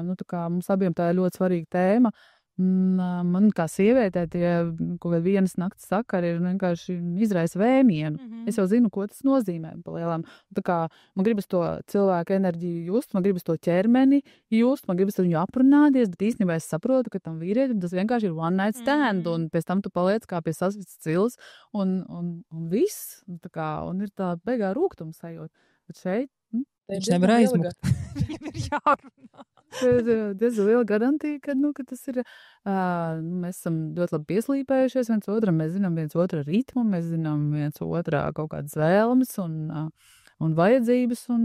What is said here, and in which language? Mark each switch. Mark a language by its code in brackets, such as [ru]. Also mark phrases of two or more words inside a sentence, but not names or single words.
[lv] Nu, tā kā mums abiem tā ir ļoti svarīga tēma. Man kā sievietē tie kaut kādi vienas nakts sakari ir vienkārši izraisa vēmienu. Es jau zinu, ko tas nozīmē palielam. Tā kā man gribas to cilvēku enerģiju just, man gribas to ķermeni just, man gribas ar viņu aprunāties, bet īstenībā es saprotu, ka tam vīrietim tas vienkārši ir [en] one night stand, [lv] un pēc tam tu paliec kā pie sasvits cils, un viss. Tā kā, un ir tā beigā rūgtuma sajūta. Bet šeit viņš nevar aizmukt. Viņam ir jārunā. Diezgan liela garantija, ka tas ir, mēs esam ļoti labi pieslīpējušies viens otram, mēs zinām viens otra ritmu, mēs zinām viens otrā kaut kādas vēlmes un vajadzības un